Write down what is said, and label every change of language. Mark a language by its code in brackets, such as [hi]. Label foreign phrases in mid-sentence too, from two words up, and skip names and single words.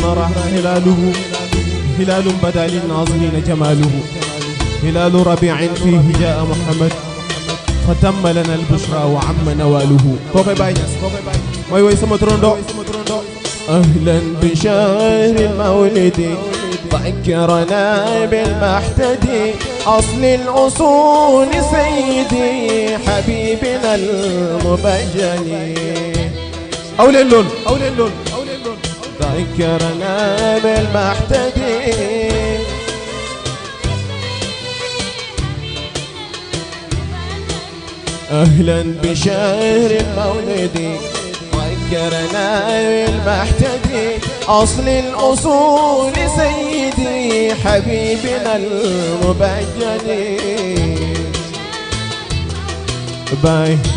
[ar] راح هلال بدا للناظرين جماله هلال ربيع فيه جاء محمد فتم لنا البشرى وعم نواله [wo] kookoy Baay Ñas mooy woy sama turandoo [ar] أهلا بشهر المولد ذكرنا بالمحتدي أصل الأصول سيدي حبيبنا المبجل [wo] aw leen lool [ar] ذكرنا بالمحتدي أهلا بشهر المولد ذكرنا بالمحتدي أصل الأصول سيدي حبيبنا المبجل باي